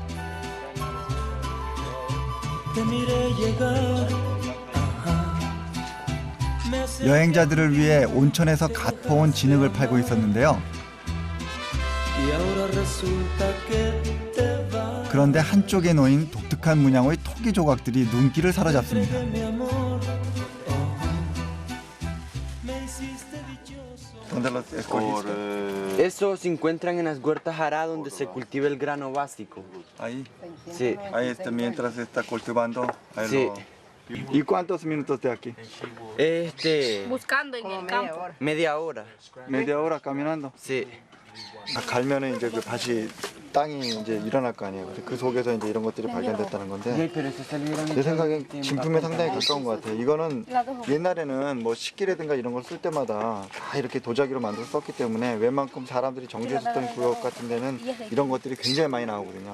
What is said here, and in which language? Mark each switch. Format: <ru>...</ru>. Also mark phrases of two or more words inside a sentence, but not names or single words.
<ko>여행자들을 위해 온천에서 갓 퍼온 진흙을 팔고 있었는데요. 그런데 한쪽에 놓인 독특한 문양의 토기 조각들이 눈길을 사로잡습니다.</ko> <es>Esos se encuentran en las huertas Hará donde se cultiva el grano básico. Ahí. Sí. Ahí está mientras está cultivando. Ahí Sí. ¿Y cuántos minutos de aquí? Buscando en el campo. Media hora. Media hora caminando. Sí.</es> <ko>갈면은 이제 그 다시 땅이 이제 일어날 거 아니에요. 그 속에서 이제 이런 것들이 발견됐다는 건데 내 생각엔 진품에 상당히 가까운 것 같아요. 이거는 옛날에는 뭐 식기라든가 이런 걸 쓸 때마다 다 이렇게 도자기로 만들어 썼기 때문에 웬만큼 사람들이 정지했었던 구역 같은 데는 이런 것들이 굉장히 많이 나오거든요.</ko>